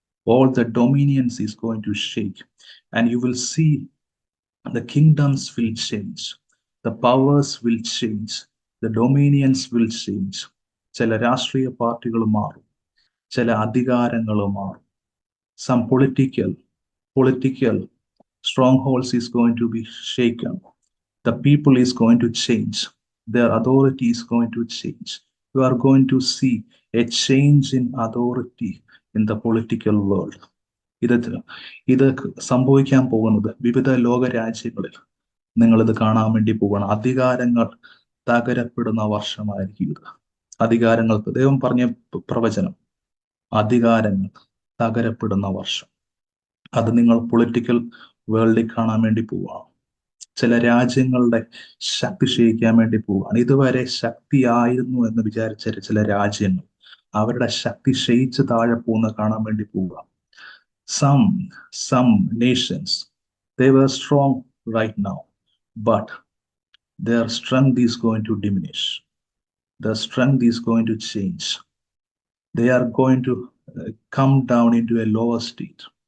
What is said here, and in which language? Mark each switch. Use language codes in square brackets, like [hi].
[en] All the dominions is going to shake, and you will see the kingdoms will change, the powers will change, the dominions will change. [ml] ചില രാഷ്ട്രീയ പാർട്ടികൾ മാറും, ചില അധികാരങ്ങൾ മാറും. [en] Some political strongholds is going to be shaken. The people is going to change. Their authority is going to change. You are going to see a change in authority in the political world. [ml] ഇത് സംഭവിക്കാൻ പോകുന്നത് വിവിധ ലോക രാജ്യങ്ങളിൽ നിങ്ങളിത് കാണാൻ വേണ്ടി പോവുകയാണ്. അധികാരങ്ങൾ തകരപ്പെടുന്ന വർഷമായിരിക്കും ഇത്. അധികാരങ്ങൾക്ക് ദൈവം പറഞ്ഞ പ്രവചനം, അധികാരങ്ങൾ തകരപ്പെടുന്ന വർഷം. അത് നിങ്ങൾ പൊളിറ്റിക്കൽ വേൾഡിൽ കാണാൻ വേണ്ടി പോവുകയാണ്. ചില രാജ്യങ്ങളുടെ ശക്തി ക്ഷയിക്കാൻ വേണ്ടി പോവുകയാണ്. ഇതുവരെ ശക്തിയായിരുന്നു എന്ന് വിചാരിച്ച ചില രാജ്യങ്ങൾ അവരുടെ ശക്തി ക്ഷയിച്ച് താഴെ പോകുന്ന കാണാൻ വേണ്ടി പോവുക. [en] Some nations, they were strong right now, but their strength is going to diminish. Their strength is going to change. They are going to come down into a lower state.